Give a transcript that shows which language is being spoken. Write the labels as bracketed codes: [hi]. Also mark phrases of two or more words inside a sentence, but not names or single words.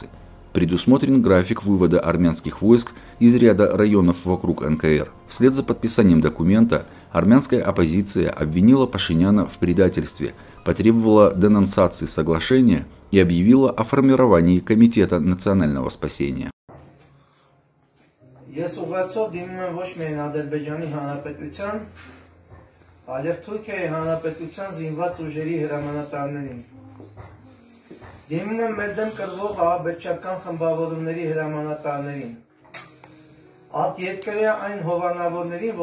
[ru] Предусмотрен график вывода армянских войск из ряда районов вокруг НКР. Вслед за подписанием документа армянская оппозиция обвинила Пашиняна в предательстве, потребовала денонсации соглашения и объявила о формировании Комитета национального спасения. [hy] Ես ուղղակի դիմում եմ ոչ միայն Ադրբեջանի Հանրապետության, այլև Թուրքիայի Հանրապետության զինված ուժերի հրամանատարներին։ Դիմում եմ մեր դեմ կրվող ահաբեկչական խմբավորումների հրամանատարներին։ Ատերկրյա այն հովանավորներին,